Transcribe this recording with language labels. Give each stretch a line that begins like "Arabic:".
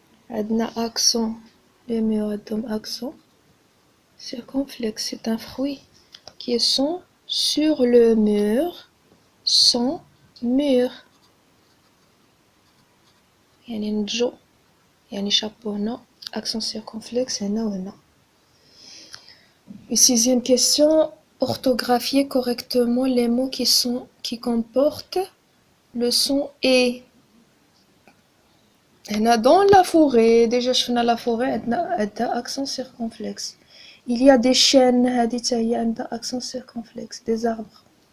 Arabic: عندنا
French: accent. Les murs
Arabic: عندهم
French: accent circonflexe. C'est un fruit. Qui sont sur le mur sont mûrs.
Arabic: يعني نجو يعني
French: chapeau
Arabic: هنا accent circonflexe هنا وهنا.
French: Et sixième question, orthographier correctement les mots qui comportent le son et.
Arabic: هنا
French: dans la forêt, déjà
Arabic: شفنا
French: la forêt
Arabic: عندها
French: accent circonflexe. Il y a des chênes,
Arabic: هذه حتى هي عندها
French: accent circonflexe. Des arbres.